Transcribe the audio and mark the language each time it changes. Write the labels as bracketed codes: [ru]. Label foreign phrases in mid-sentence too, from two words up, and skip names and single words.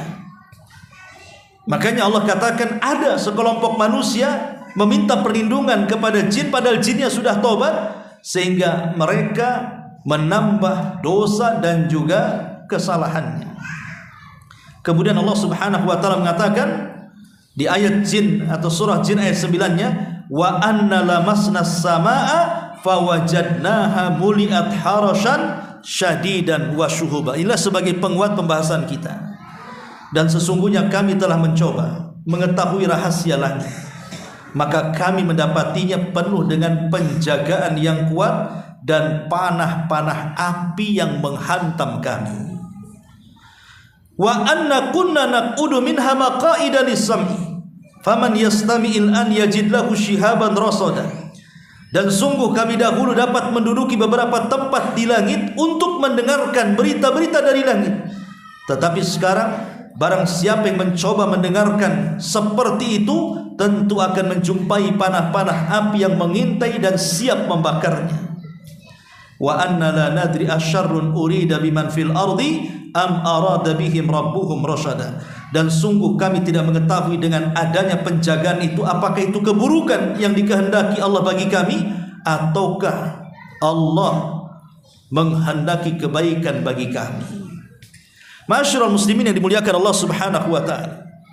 [id] Makanya Allah katakan ada sekelompok manusia meminta perlindungan kepada jin padahal jinnya sudah tobat, sehingga mereka menambah dosa dan juga kesalahannya. Kemudian Allah [ar] سبحانه وتعالى [id] mengatakan di ayat jin atau surah jin ayat 9-nya, [ar] وأنا لمسنا السماء فوجدناها ملئت حرسا شديدا وشهبا. [id] Inilah sebagai penguat pembahasan kita. Dan sesungguhnya kami telah mencoba mengetahui rahasia langit, maka kami mendapatinya penuh dengan penjagaan yang kuat dan panah-panah api yang menghantam kami. [ar] وأنا كنا نقعد منها مقاعد للسمع فمن يستمع الآن يجد له شهابا رصدا. [id] Dan sungguh kami dahulu dapat menduduki beberapa tempat di langit untuk mendengarkan berita-berita dari langit. Tetapi sekarang barang siapa yang mencoba mendengarkan seperti itu, tentu akan menjumpai panah-panah api yang mengintai dan siap membakarnya. [ar] وأنا لا ندري أشر أريد بمن في الأرض أم أراد بهم ربهم رشدا. [id] Dan sungguh kami tidak mengetahui dengan adanya penjagaan itu apakah itu keburukan yang dikehendaki Allah bagi kami, ataukah Allah menghendaki kebaikan bagi kami. [ar] معاشر المسلمين [id] yang dimuliakan Allah [ar] سبحانه وتعالى.